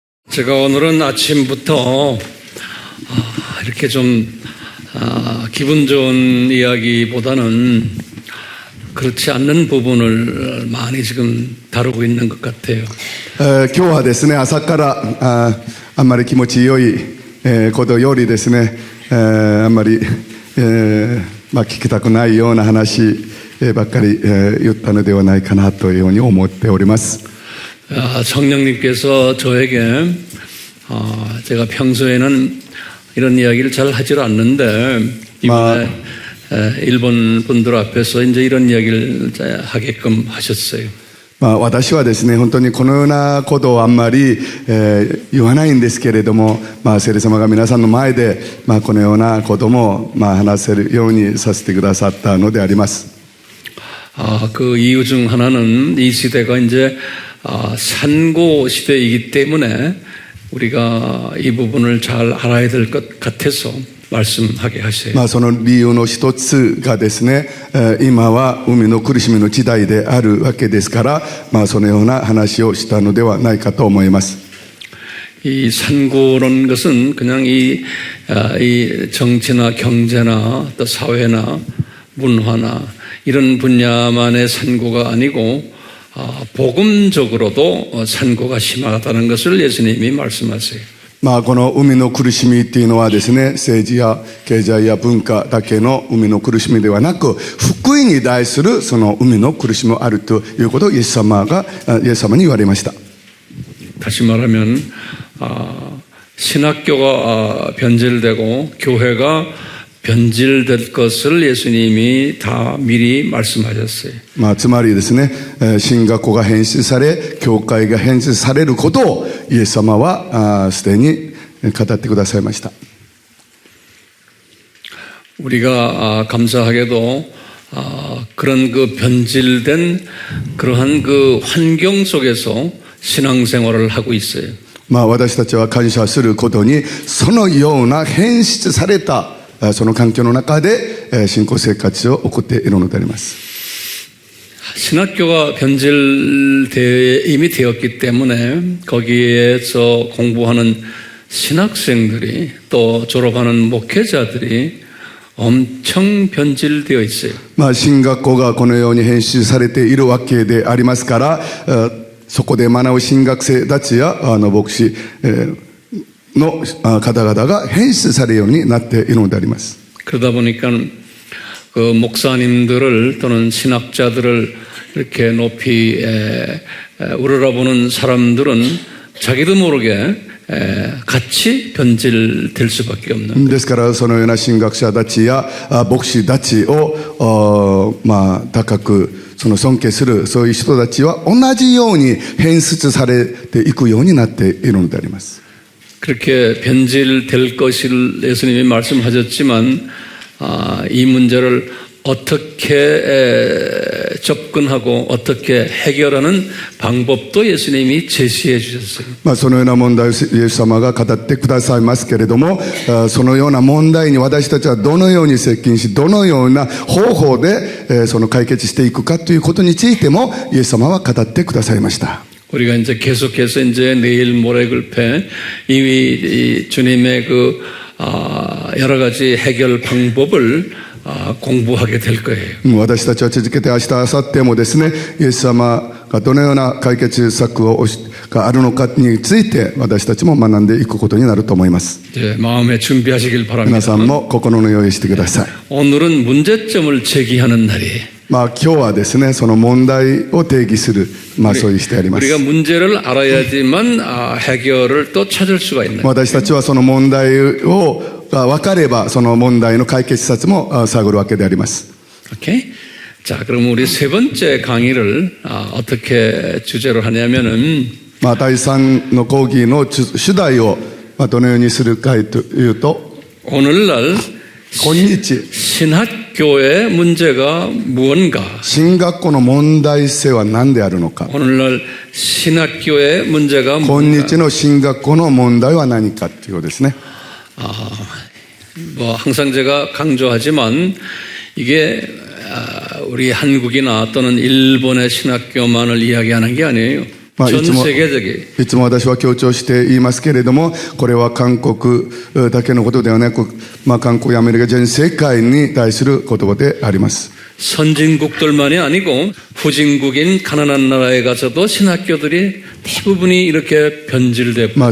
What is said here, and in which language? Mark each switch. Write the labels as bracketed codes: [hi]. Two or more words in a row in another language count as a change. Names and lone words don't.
[ko] 제가 오늘은 아침부터 이렇게 좀 기분 좋은 이야기보다는 그렇지 않는 부분을 많이 지금 다루고 있는 것 같아요. [ja] 今日はですね、朝からあんまり気持ちよいことよりですね、あんまり聞きたくないような話ばっかり言ったのではないかなというように思っております。 [ko] 성령님께서 저에게 제가 평소에는 이런 이야기를 잘 하질 않는데 이번에 일본 분들 앞에서 이제 이런 이야기를 하게끔 하셨어요. [ja] 私はですね、本当にこのようなことをあんまり言わないんですけれども、聖霊様が皆さんの前でこのようなことも話せるようにさせてくださったのであります。 [ko] 그 이유 중 하나는 이 시대가 이제 산고 시대이기 때문에 우리가 이 부분을 잘 알아야 될 것 같아서 말씀하게 하세요. [ja] その理由の一つがですね、今は海の苦しみの時代であるわけですから、そのような話をしたのではないかと思います。 [ko] 이 산고라는 것은 그냥 이 정치나 경제나 또 사회나 문화나 이런 분야만의 산고가 아니고 복음적으로도 산고가 심하다는 것을 예수님이 말씀하세요. [ja] この海の苦しみっていうのはですね、政治や経済や文化だけの海の苦しみではなく、福音に対するその海の苦しみもあるということをイエス様に言われました。 [ko] 다시 말하면 신학교가 변질되고 교회가 변질될 것을 예수님이 다 미리 말씀하셨어요. [ja] つまりですね、神学校が変質され、教会が変質されることをイエス様はすでに語ってくださいました。 [ko] 우리가 감사하게도 그런 그 변질된 그러한 그 환경 속에서 신앙생활을 하고 있어요. [ja] 私たちは感謝することに、そのような変質されたその環境の中で信仰生活を送っているのであります。 [ko] 신학교가 이미 되었기 때문에 거기에서 공부하는 신학생들이 또 졸업하는 목회자들이 엄청 변질되어 있어요. [ja] 神学校がこのように編集されているわけでありますから、そこで学ぶ新学生たちや牧師の方々が変質されるようになっているのであります。 [ko] 그러다 보니까 그 목사님들을 또는 신학자들을 이렇게 높이 우러러보는 사람들은 자기도 모르게 같이 변질될 수밖에 없는. [ja] ですからそのような神学者たちや牧師たちを高くその尊敬するそういう人たちは同じように変質されていくようになっているのであります。 [ko] 그렇게 변질될 것을 예수님이 말씀하셨지만 이 문제를 어떻게 접근하고 어떻게 해결하는 방법도 예수님이 제시해 주셨어요. [ja] そのような問題をイエス様が語ってくださいますけれども、そのような問題に私たちはどのように接近し、どのような方法でその解決していくかということについてもイエス様は語ってくださいました。 [ko] 우리가 이제 계속해서 이제 내일 모레 글패 이미 주님의 그 여러 가지 해결 방법을 공부하게 될 거예요. [ja] 私たちは続けて明日明後日もですね、イエス様がどのような解決策があるのかについて私たちも学んでいくことになると思います。 [ko] 마음에 준비하시길 바랍니다. [ja] 皆さんも心の用意してください。 [ko] 오늘은 문제점을 제기하는 날이에요. [ja] 今日はですね、その問題を定義するそういうしてあります。 [ko] 우리가 문제를 알아야지만 해결을 또 찾을 수가 있는. [ja] 私たちはその問題が分かればその問題の解決策も探るわけであります。 [ko] 오케이. 자, 그럼 우리 세 번째 강의를 어떻게 주제로 하냐면은 [ja] 第三の講義の主題をどのようにするかというと [ko] 오늘날 신학교의 문제가 무언가? [ja] 神学校の問題性は何であるのか? [ko] 오늘날 신학교의 문제가 무언가? [ja] 今日の神学校の問題は何かということですね。 [ko] 항상 제가 강조하지만 이게 우리 한국이나 또는 일본의 신학교만을 이야기하는 게 아니에요. 전 [ja] いつも [ko] 세계적인 [ja] いつも私は強調して言いますけれども、これは韓国だけのことではなく、韓国やアメリカ全世界に対する言葉であります。 [ko] 선진국들만이 아니고 후진국인 가난한 나라에 가서도 신학교들이 대부분이 이렇게 변질되고